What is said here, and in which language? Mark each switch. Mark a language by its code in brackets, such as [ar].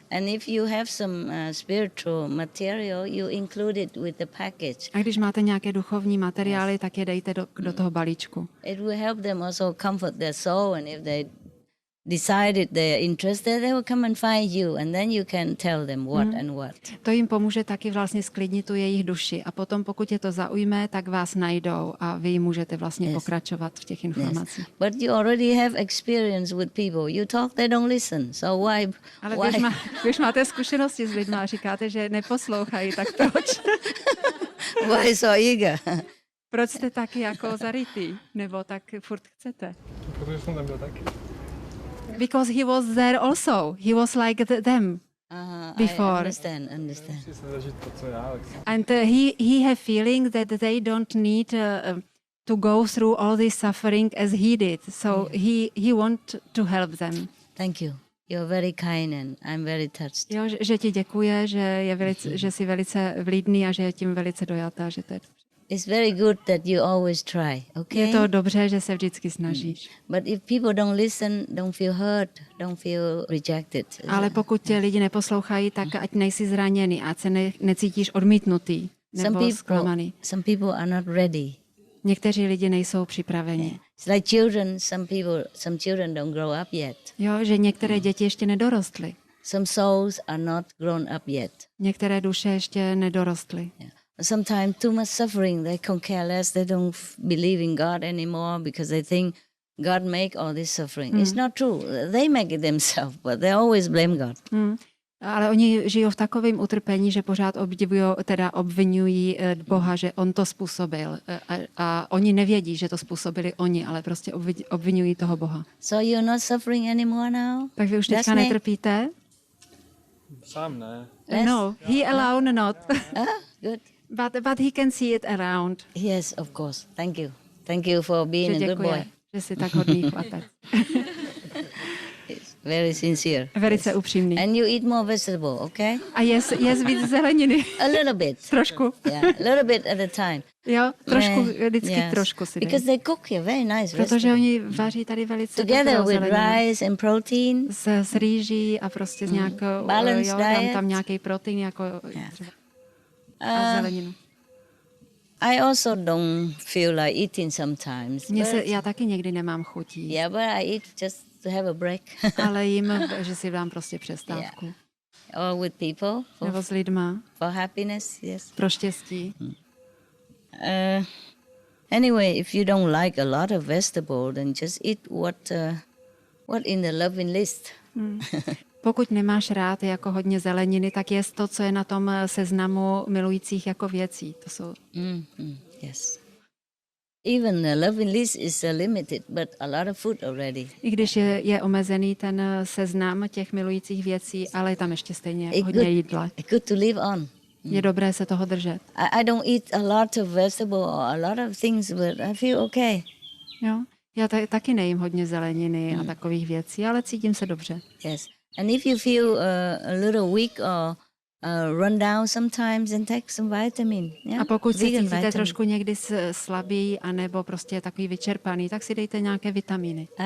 [en] And if you have some spiritual material, you include it with the package. [cs] A když máte nějaké duchovní materiály, tak je dejte do toho balíčku. [en] It will help them also comfort their soul, and if they decided they're interested, they will come and find you, and then you can tell them what and what. [cs] To jim pomůže taky vlastně sklidnit tu jejich duši a potom, pokud je to zaujme, tak vás najdou a vy můžete vlastně pokračovat v těch informacích. [en] But you already have experience with people. You talk, they don't listen. So why? [cs] Ale když máte zkušenosti s lidmi a říkáte, že neposlouchají, tak proč? [en] Why so eager? [cs] Proč jste taky jako zarytý? Nebo tak furt chcete? Protože jsem tam byl taky. [en] Because he was there also. He was like them before. I understand. And he have feeling that they don't need to go through all this suffering as he did. So he want to help them. Thank you. You're very kind and I'm very touched. [cs] Jo, že ti děkuje, že jsi velice vlídný a že je tím velice dojatá, že to je. [en] It's very good that you always try, okay? [cs] Je to dobře, že se vždycky snažíš. [en] But if people don't listen, don't feel hurt, don't feel rejected. [cs] Ale pokud tě lidi neposlouchají, tak ať nejsi zraněný, ať se necítíš odmítnutý nebo zklamaný. [en] Some people are not ready. [cs] Někteří lidi nejsou připraveni. [en] It's like children, some children don't grow up yet. [cs] Jo, že některé děti ještě nedorostly. [en] Some souls are not grown up yet. [cs] Některé duše ještě nedorostly. [en] Yeah. Sometimes too much suffering, they can care less, they don't believe in God anymore because they think God make all this suffering. It's not true. They make it themselves, but they always blame God. [cs] Ale oni žijou v takovém utrpení, že pořád obvinují Boha, že on to způsobil. A oni nevědí, že to způsobili oni, ale prostě obvinují toho Boha. [en] So you're not suffering anymore now? [cs] Tak vy už teďka netrpíte? Sám ne. [en] No, he alone not. Good. But he can see it around. Yes, of course. Thank you. Thank you for being a good boy. [cs] Že jsi tak hodný chlapec. [en] Very sincere. [cs] Velice upřímný. [en] And you eat more vegetable, okay? [cs] A jest víc zeleniny. [en] A little bit. [cs] Trošku. [en] Yeah, a little bit at a time. [cs] Jo, trošku, vždycky [en] Yes. [cs] trošku si dej. [en] Because they cook here very nice. [cs] Protože oni vaří tady velice [en] Together [cs] dobrou [en] with [cs] zeleninu. [en] rice and protein. [cs] S rýží a prostě s nějakou, [en] Balanced [cs] dám [en] diet. [cs] tam nějaký protein jako třeba a zeleninu. [en] I also don't feel like eating sometimes. [cs] Já taky někdy nemám chutí. [en] Yeah, but I eat just to have a break. [cs] Ale jim, že si dám prostě přestávku. [en] Yeah. Or with people. [cs] Nebo s lidma. [en] For happiness, yes. [cs] Pro štěstí. [en] Anyway, if you don't like a lot of vegetable, then just eat what in the loving list. [cs] Pokud nemáš rád jako hodně zeleniny, tak jest to, co je na tom seznamu milujících jako věcí. To jsou... [en] Yes. Even the loving list is limited, but a lot of food already. [cs] I když je omezený ten seznam těch milujících věcí, ale je tam ještě stejně hodně jídla. [en] Good to live on. [cs] Je dobré se toho držet. [en] I don't eat a lot of vegetable or a lot of things, but I feel okay. [cs] Jo, já taky nejím hodně zeleniny a takových věcí, ale cítím se dobře. [en] Yes. And if you feel a little weak or run down sometimes, then take some vitamin. Yeah? [cs] A pokud se cítíte [en] vitamin. [cs] trošku někdy slabý, anebo prostě takový vyčerpaný, tak si dejte nějaké vitaminy.